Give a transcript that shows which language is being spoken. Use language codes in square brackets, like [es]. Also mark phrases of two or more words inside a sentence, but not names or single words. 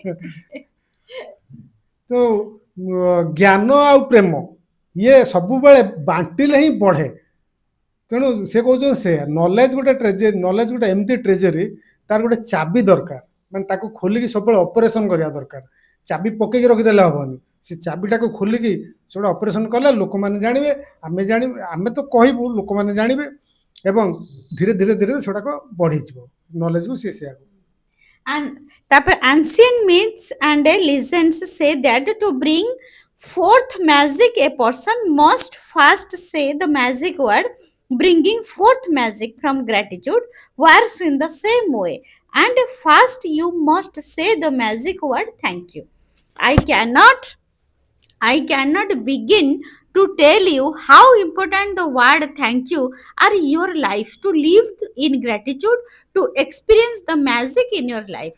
[or] ତ ଜ୍ଞାନ ଆଉ ପ୍ରେମ ଇଏ ସବୁବେଳେ ବାଣ୍ଟିଲେ ହିଁ ବଢେ ତେଣୁ ସେ କହୁଛନ୍ତି ସେ ନଲେଜ ଗୋଟେ ଟ୍ରେଜେରୀ ନଲେଜ ଗୋଟେ ଏମିତି ଟ୍ରେଜେରୀ ତାର ଗୋଟେ ଚାବି ଦରକାର ମାନେ ତାକୁ ଖୋଲିକି ସବୁବେଳେ ଅପରେସନ କରିବା ଦରକାର ଚାବି ପକେଇକି ରଖିଦେଲେ ହବନି ସେ ଚାବିଟାକୁ ଖୋଲିକି ସେଟା ଅପରେସନ କଲେ ଲୋକମାନେ ଜାଣିବେ ଆମେ ତ କହିବୁ ଲୋକମାନେ ଜାଣିବେ ଏବଂ ଧୀରେ ଧୀରେ ଧୀରେ ସେଟାକ ବଢିଯିବ ନଲେଜକୁ ସେ [en] and ତାପରେ ancient myths and legends say that to bring forth magic a person must first say the magic word bringing forth magic from gratitude works in the same way and first you must say the magic word thank you i cannot I cannot begin to tell you how important the word thank you are in your life to live in gratitude, to experience the magic in your life.